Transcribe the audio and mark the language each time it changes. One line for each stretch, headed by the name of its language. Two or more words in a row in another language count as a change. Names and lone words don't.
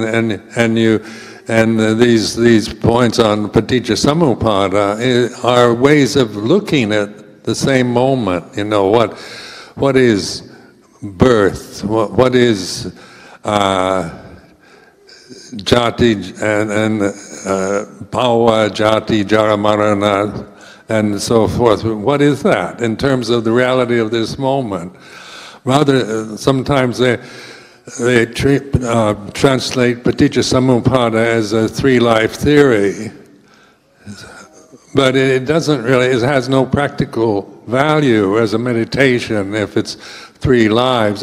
English: And these points on
Pali: paticca samuppada
English: are ways of looking at the same moment. You know, what is birth? What is
Pali: jati and bhava, jati, jara, marana,
English: and so forth? What is that in terms of the reality of this moment? Rather, sometimes they translate
Pali: paticca samuppada
English: as a three-life theory, but it doesn't really, it has no practical value as a meditation if it's three lives.